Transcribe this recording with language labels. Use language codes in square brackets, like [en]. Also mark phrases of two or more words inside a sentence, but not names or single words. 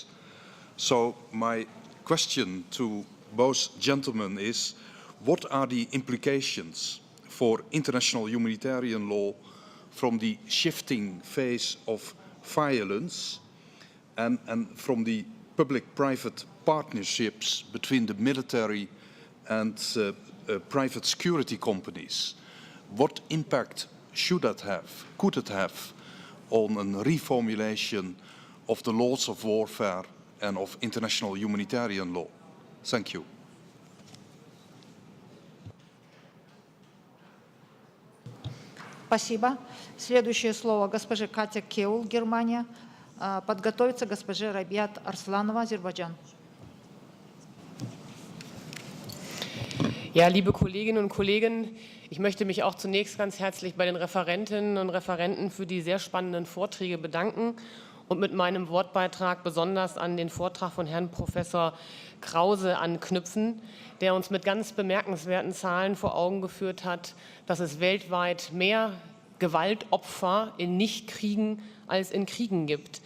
[en] So my question to both gentlemen is, what are the implications for international humanitarian law from the shifting phase of violence and from the public-private partnerships between the military and private security companies? What impact should that have, could it have, on a reformulation of the laws of warfare and of international humanitarian law? Thank you. [ru] Спасибо. Следующее слово госпоже Катя Кеул, Германия. Подготовится госпоже Рабиат Арсланова, Азербайджан. [de] Ja, liebe Kolleginnen und Kollegen, ich möchte mich auch zunächst ganz herzlich bei den Referentinnen und Referenten für die sehr spannenden Vorträge bedanken und mit meinem Wortbeitrag besonders an den Vortrag von Herrn Professor Krause anknüpfen, der uns mit ganz bemerkenswerten Zahlen vor Augen geführt hat, dass es weltweit mehr Gewaltopfer in Nichtkriegen als in Kriegen gibt.